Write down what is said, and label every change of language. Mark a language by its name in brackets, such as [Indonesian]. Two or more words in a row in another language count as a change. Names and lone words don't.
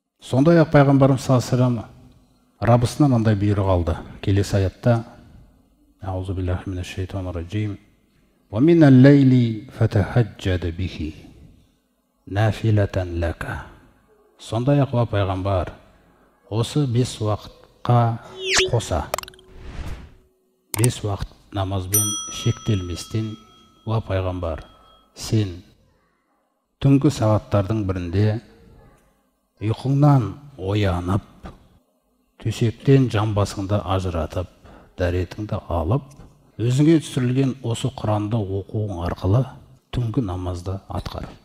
[Kazakh] Сондай-ақ пайғамбарымыз [Arabic] صلى الله عليه وسلم [Kazakh] Раббысынан мындай бұйрық алды. Келесі аятта: [Arabic] أعوذ بالله من الشيطان الرجيم. ومن الليل فتهجد به نافلة لك. [Kazakh] Сондай-ақ ва пайғамбар, осы 5 уақытқа қоса 5 уақыт намазбен шектелместен, ва пайғамбар, сен түнгі сағаттардың бірінде ұйқыңнан оянып, төсектен жамбасыңды ажыратып, дәретіңді алып, өзіңе түсірілген осы Құранды оқуың арқылы түнгі намазды атқар.